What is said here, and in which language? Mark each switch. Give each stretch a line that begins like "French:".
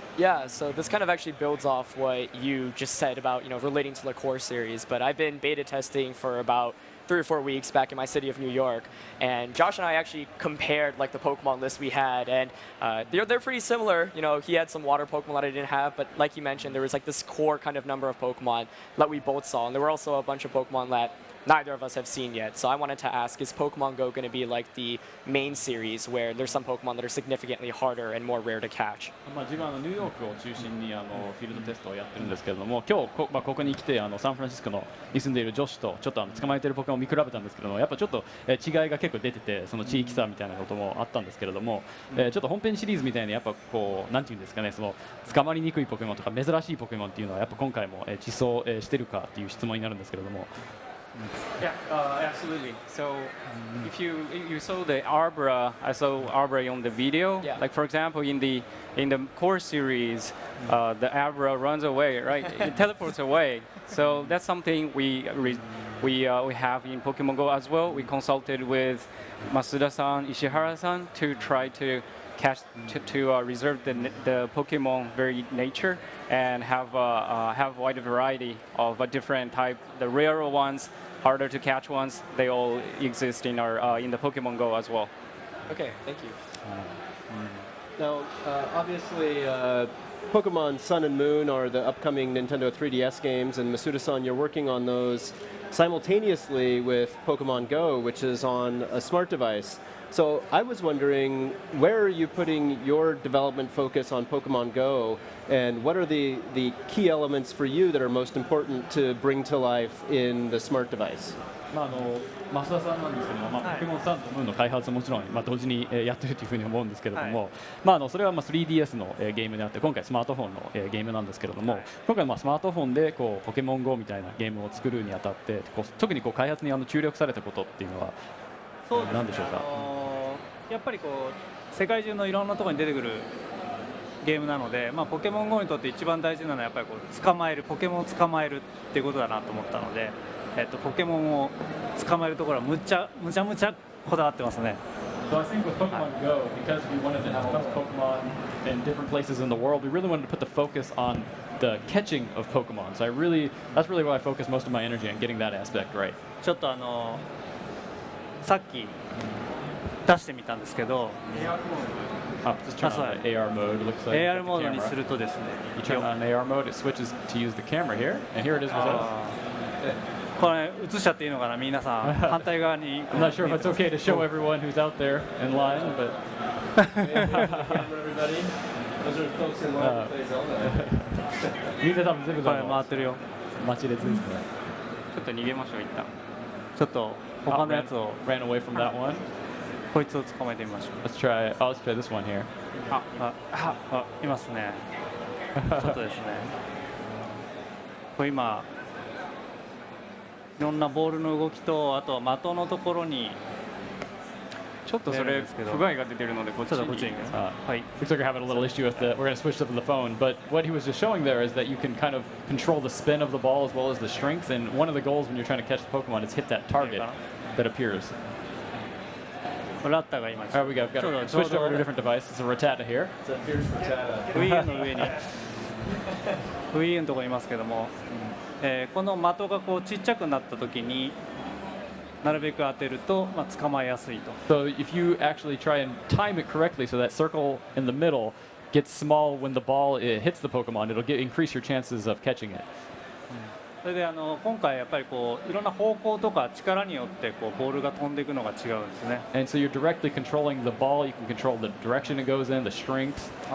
English: Yeah, so this kind of actually builds off what you just said about, relating to the core series, but I've been beta testing for about 3 or 4 weeks back in my city of New York, and Josh and I actually compared the Pokemon list we had, and they're pretty similar. He had some water Pokemon that I didn't have, but like you mentioned, there was this core kind of number of Pokemon that we both saw, and there were also a bunch of Pokemon that neither of us have seen yet. So I wanted to ask, is Pokemon Go going to be like the main series where there's some Pokemon that are significantly harder and more rare to catch?
Japanese: 自分はニューヨークを中心にフィールドテストをやってるんですけれども、今日ここに来てサンフランシスコに住んでいる女子とちょっと捕まえているポケモンを見比べたんですけども、やっぱちょっと違いが結構出てて、その地域差みたいなこともあったんですけれども、ちょっと本編シリーズみたいにやっぱなんていうんですかね、その捕まりにくいポケモンとか珍しいポケモンっていうのはやっぱ今回も地層してるかっていう質問になるんですけれども。
English: Yeah, absolutely. So if you saw the Arbra, I saw Arbra on the video. Yeah. Like for example, in the core series, the Arbra runs away, right? It teleports away. So that's something we have in Pokemon Go as well. We consulted with Masuda-san, Ishihara-san to try to catch to reserve the Pokemon very nature and have wide variety of a different type. The rarer ones, harder to catch ones, they all exist in the Pokemon Go as well. Okay, thank you. Now, obviously, Pokemon Sun and Moon are the upcoming Nintendo 3DS games, and Masuda-san, you're working on those simultaneously with Pokemon Go, which is on a smart device. So I was wondering, where are you putting your development focus on Pokemon Go, and what are the key elements for you that are most important to bring to life in the smart device?
Japanese: 増田さんなんですけども、ポケモンサンとムーンの開発ももちろん同時にやってるというふうに思うんですけれども、それは3DS のゲームであって、今回スマートフォンのゲームなんですけれども、今回スマートフォンでポケモン GO みたいなゲームを作るにあたって、特に開発に注力されたことっていうのは何でしょうか？やっぱり世界中のいろんなところに出てくるゲームなので、ポケモン GO にとって一番大事なのはやっぱりポケモンを捕まえるっていうことだなと思ったので、ポケモンを捕まえるところはむちゃこだわってますね。
English: So I think with Pokemon Go, because we wanted to have a bunch of Pokemon in different places in the world, we really wanted to put the focus on the catching of Pokemon. So that's really why I focus most of my energy on getting that aspect right.
Japanese: ちょっとさっき出してみたんですけど、
English: just turn on the AR mode. It looks like
Japanese: AR モードにするとですね、
English: you turn on AR mode, it switches to use the camera here, and here it is with us.
Japanese: これ映しちゃっていいのかな、皆さん反対側に。
English: I'm not sure if it's okay to show everyone who's out there in line, but. Those are folks in line to play Zelda.
Japanese: みんな多分全部回ってるよ。待ち列ですね。ちょっと逃げましょう一旦。ちょっと他のやつを
English: ran away from that one.
Japanese: こいつを捕まえてみましょう。
English: Let's try this one here.
Japanese: いますね。ちょっとですね。これ今いろんなボールの動きと、あと的のところにちょっとそれ不具合が出てるのでこっちに。
English: Looks like you're having a little issue with we're going to switch up the phone, but what he was just showing there is that you can kind of control the spin of the ball as well as the strength, and one of the goals when you're trying to catch the Pokemon is hit that target that appears.
Japanese: ラッタが今
English: Alright, we've got switched over to a different device. It's a Rattata here. It's a fierce Rattata.
Japanese: Wii の上にWii のところにいますけども、この的がちっちゃくなった時になるべく当てると捕まえやすいと。
English: So if you actually try and time it correctly, so that circle in the middle gets small when the ball hits the Pokemon, it'll increase your chances of catching it.
Japanese: それで今回やっぱりいろんな方向とか力によってボールが飛んでいくのが違うんですね。
English: And so you're directly controlling the ball. You can control the direction it goes in, the strength.